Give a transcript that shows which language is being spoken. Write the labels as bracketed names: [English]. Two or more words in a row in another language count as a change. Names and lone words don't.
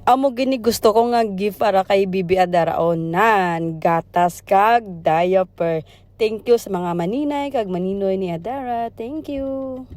[Hiligaynon] Amo gini gusto ko nga gift para kay Bibi Adara onan gatas kag diaper. [English] Thank you [Hiligaynon] sa mga maninay kag maninoy ni Adara. [English] Thank you.